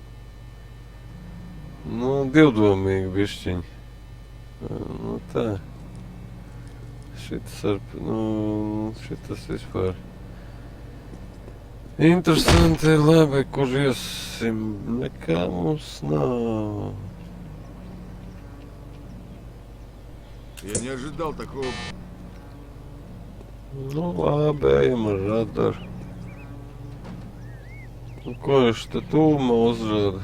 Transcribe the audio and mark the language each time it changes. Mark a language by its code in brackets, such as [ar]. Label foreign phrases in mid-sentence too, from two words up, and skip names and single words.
[lv] Nu, divdomīgi bišķiņ. Nu, tā. Šitas vispār. Interesanti, labi, kur iesim. Nekā mums nav. [ru] Я не ожидал такого. [lv] Nu, labi, ejam ar radaru. Nu, ko viņš te tūmā uzrāda?